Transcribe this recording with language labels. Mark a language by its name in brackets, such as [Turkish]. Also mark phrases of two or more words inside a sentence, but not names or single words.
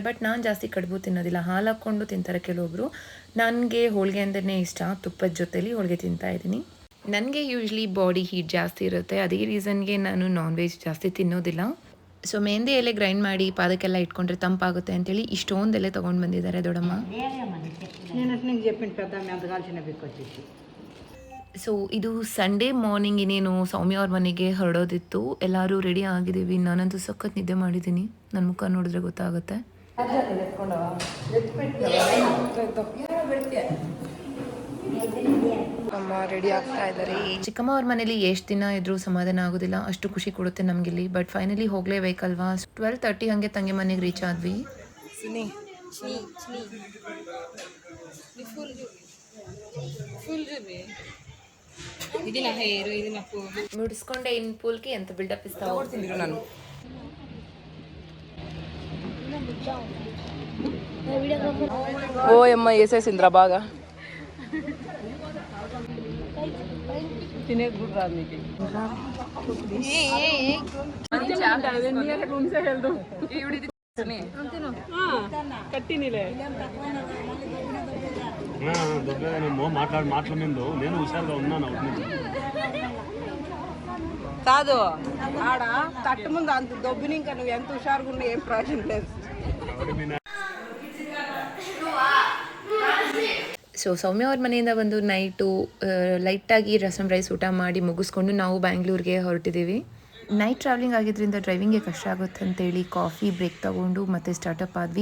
[Kannada] ಬಟ್ ನಾನು ಜಾಸ್ತಿ ಕಡುಬು ತಿನ್ನೋದಿಲ್ಲ, ಹಾಲು ಹಾಕ್ಕೊಂಡು ತಿಂತಾರೆ ಕೆಲವೊಬ್ಬರು. ನನಗೆ ಹೋಳಿಗೆ ಅಂದ್ರೇ ಇಷ್ಟ, ತುಪ್ಪದ ಜೊತೆಲಿ ಹೋಳಿಗೆ ತಿಂತಾಯಿದ್ದೀನಿ. ನನಗೆ [English] usually body heat [Kannada] ಜಾಸ್ತಿ ಇರುತ್ತೆ, ಅದೇ ರೀಸನ್ಗೆ ನಾನು [English] non veg [Kannada] ಜಾಸ್ತಿ ತಿನ್ನೋದಿಲ್ಲ. ಸೊ ಮೆಹಂದಿ ಎಲೆ ಗ್ರೈಂಡ್ ಮಾಡಿ ಪಾದಕ್ಕೆಲ್ಲ ಇಟ್ಕೊಂಡ್ರೆ ತಂಪಾಗುತ್ತೆ ಅಂತೇಳಿ ಇಷ್ಟೊಂದು ಎಲೆ ತೊಗೊಂಡು ಬಂದಿದ್ದಾರೆ ದೊಡ್ಡಮ್ಮ. [Telugu] నేను చెప్పింది పెద్ద మెంతగాల్చిన ಬೇಕು వచ్చేసి. [Kannada] ಸೊ ಇದು [English] Sunday morning [Kannada] ಇನ್ನೇನು ಸೌಮ್ಯ ಅವ್ರ ಮನೆಗೆ ಹೊರಡೋದಿತ್ತು. ಎಲ್ಲರೂ ರೆಡಿ ಆಗಿದ್ದೀವಿ. ನಾನಂತೂ ಸಖತ್ ನಿದ್ದೆ ಮಾಡಿದ್ದೀನಿ, ನನ್ನ ಮುಖ ನೋಡಿದ್ರೆ ಗೊತ್ತಾಗುತ್ತೆ. ಅಮ್ಮ ರೆಡಿ ಆಗ್ತಾ ಇದ್ದಾರೆ. ಚಿಕ್ಕಮ್ಮ ಅವ್ರ ಮನೇಲಿ ಎಷ್ಟು ದಿನ ಇದ್ರೂ ಸಮಾಧಾನ ಆಗೋದಿಲ್ಲ, ಅಷ್ಟು ಖುಷಿ ಕೊಡುತ್ತೆ ನಮಗಿಲ್ಲಿ. [English] but finally [Kannada] ಹೋಗಲೇಬೇಕಲ್ವಾ. 12:30 ಹಾಗೆ ತಂಗಿ ಮನೆಗೆ ರೀಚ್ ಆದ್ವಿ. ಮುಡಿಸ್ಕೊಂಡೆ ಇನ್ ಪೂಲ್ಗೆ ಅಂತ ಬಿಲ್ಡಪ್ ಇಸ್ತಾ ಹೋಗ್ತಿದ್ರು ನಾನು. [Telugu] ఓ అమ్మ వేసేసిందిరా బాగా తినేకూడదు నీకు కట్టినిలే దొబ్బేమో మాటల మీద నేను హుషారుగా ఉన్నాను. కాదు ఆడ తట్టు ముందు అంత దొబ్బిని ఇంకా నువ్వు ఎంత హుషారుగా ఉన్నా ఏం ప్రయోజనం లేదు. [Kannada] ಸೊ ಸೌಮ್ಯ ಅವ್ರ ಮನೆಯಿಂದ ಬಂದು ನೈಟು ಲೈಟಾಗಿ ರಸಮ್ ರೈಸ್ ಊಟ ಮಾಡಿ ಮುಗಿಸ್ಕೊಂಡು ನಾವು ಬ್ಯಾಂಗ್ಳೂರಿಗೆ ಹೊರಟಿದ್ದೀವಿ. [English] night traveling [Kannada] ಆಗಿದ್ದರಿಂದ ಡ್ರೈವಿಂಗ್ಗೆ ಕಷ್ಟ ಆಗುತ್ತೆ ಅಂತೇಳಿ [English] coffee break [Kannada] ತೊಗೊಂಡು ಮತ್ತೆ ಸ್ಟಾರ್ಟಪ್ ಆದ್ವಿ.